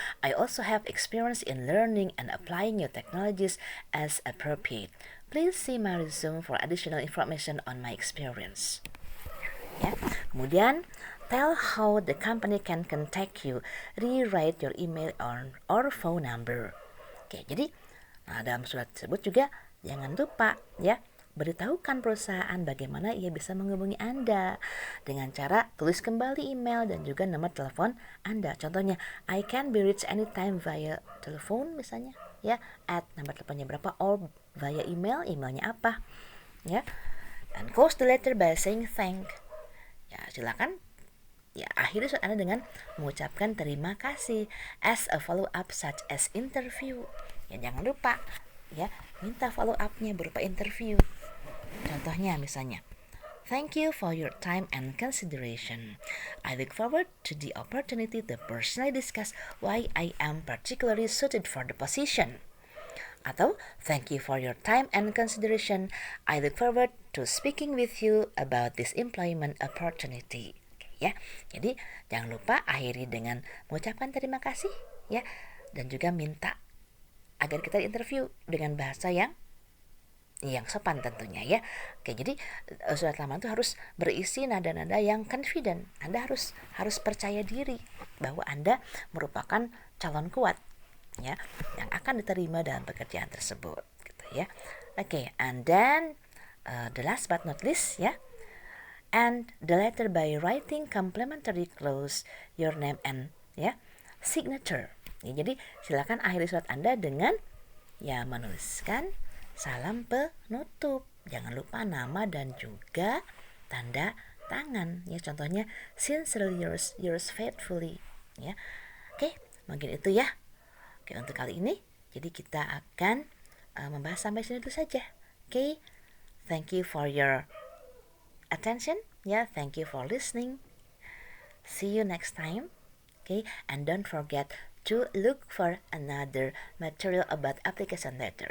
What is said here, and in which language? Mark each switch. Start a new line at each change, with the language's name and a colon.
English: I also have experience in learning and applying new technologies as appropriate. Please see my resume for additional information on my experience. Ya. Kemudian, tell how the company can contact you. Rewrite your email or phone number.
Indonesian: Oke, jadi dalam surat tersebut juga jangan lupa ya beritahukan perusahaan bagaimana ia bisa menghubungi Anda dengan cara tulis kembali email dan juga nomor telepon Anda. Contohnya,
English: I can be reached anytime via
Indonesian: telepon misalnya ya,
English: at
Indonesian: nomor teleponnya berapa,
English: or via email,
Indonesian: emailnya apa ya.
English: And close the letter by saying thank.
Indonesian: Ya, silakan ya akhiri surat Anda dengan mengucapkan terima kasih
English: as a follow up such as interview.
Indonesian: Ya jangan lupa ya minta follow up-nya berupa interview. Contohnya misalnya,
English: thank you for your time and consideration. I look forward to the opportunity to personally discuss why I am particularly suited for the position. Atau, thank you for your time and consideration. I look forward to speaking with you about this employment opportunity.
Indonesian: Ya, jadi jangan lupa akhiri dengan mengucapkan terima kasih ya, dan juga minta agar kita interview dengan bahasa yang sopan tentunya ya. Oke, jadi surat lamaran itu harus berisi nada-nada yang confident. Anda harus percaya diri bahwa Anda merupakan calon kuat ya yang akan diterima dalam pekerjaan tersebut gitu ya. Oke,
English: and then the last but not least ya, and the letter by writing complimentary clause your name and ya signature ya,
Indonesian: jadi silakan akhiri surat Anda dengan ya menuliskan salam penutup, jangan lupa nama dan juga tanda tangan ya, contohnya
English: sincerely yours faithfully
Indonesian: ya. Oke, mungkin itu ya. Oke, untuk kali ini, jadi kita akan membahas sampai sini dulu saja.
English: Oke, thank you for your attention. Ya, thank you for listening. See you next time. Okay, and don't forget to look for another material about application letter.